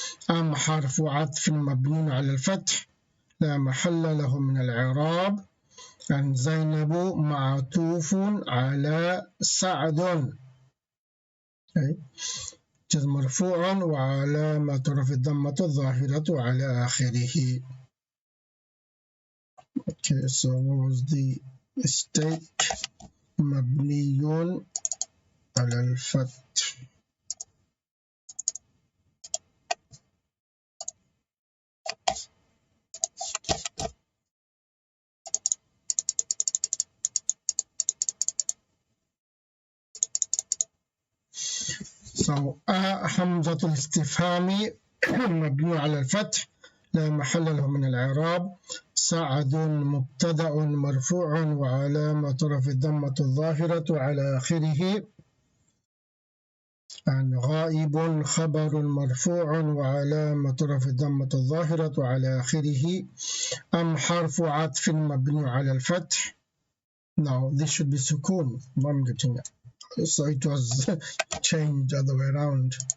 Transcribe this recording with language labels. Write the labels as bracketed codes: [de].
[ar] أم حرف عطف مبني على الفتح لا محل له من الإعراب. and زينب معطوف على سعد. مرفوع وعلامة رفع الضمة الظاهرة على آخره. [en] Okay, so what was the mistake? [ar] مبني على الفتح. So حمزة الاستفهام مبني على الفتح لا محل له من الإعراب. سعد مبتدأ مرفوع وعلامة رفعه الضمة الظاهرة على آخره. غائب خبر مرفوع وعلامة رفعه الضمة الظاهرة على آخره. أم حرف عطف مبني على الفتح. [en] Now this should be sukun. I'm getting it. So it was changed other way around.